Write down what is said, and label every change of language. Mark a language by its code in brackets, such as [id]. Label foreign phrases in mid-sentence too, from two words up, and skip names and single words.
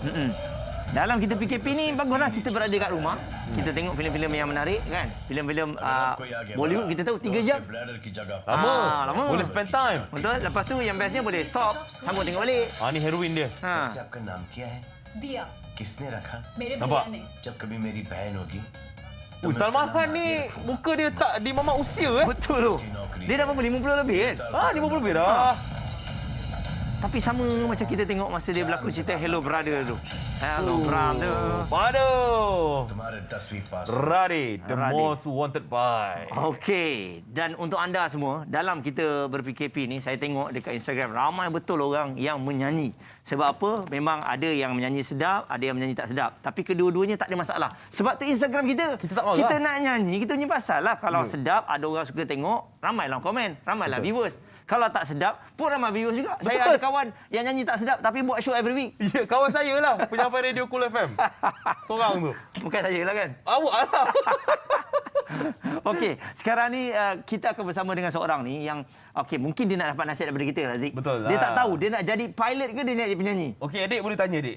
[ms] Dalam kita PKP ni baguslah kita berada kat rumah. Kita tengok filem-filem yang menarik, kan. Filem-filem Bollywood kita tahu 3 jam. Lama. Lama. Boleh [en] spend time. [ms] Betul. Lepas tu yang bestnya boleh stop, sambung tengok balik. Ni heroin dia. Ha. Dia. [hi] किसने रखा? मेरे [ms] nampak? [hi] भैया ने। जब कभी मेरी बहन होगी [ms] Salman Khan ni muka dia tak di mamak usia Betul tu. Dia dah berapa 50 lebih kan? 50 lebih dah. Tapi sama macam kita tengok masa dia berlakon cerita Hello Brother tu. Hello Brother. Waduh. [hi] तुम्हारे 10वीं पास [en] Radhi, the Radhi. most wanted by. [ms] Okey, dan untuk anda semua, dalam kita ber-PKP ni, saya tengok dekat Instagram, ramai betul orang yang menyanyi. Sebab apa? Memang ada yang menyanyi sedap, ada yang menyanyi tak sedap. Tapi kedua-duanya tak ada masalah. Sebab tu Instagram kita. Kita tak marah. Kita nak nyanyi, kita punya pasal lah. Kalau sedap, ada orang suka tengok, ramailah komen, ramailah viewers. Kalau tak sedap, pun ramai viewers juga. Betul. Saya ada kawan yang nyanyi tak sedap tapi buat [en] show every week. [ms] Ya, kawan saya lah, penyampai radio Cool FM. Seorang tu. Bukan saya lah kan? Awak lah. Okey, sekarang ni kita akan bersama dengan seorang ni yang mungkin dia nak dapat nasihat daripada kita, Razik. Betul lah. Dia tak tahu dia nak jadi pilot ke dia nak jadi penyanyi. Okey, adik boleh tanya adik.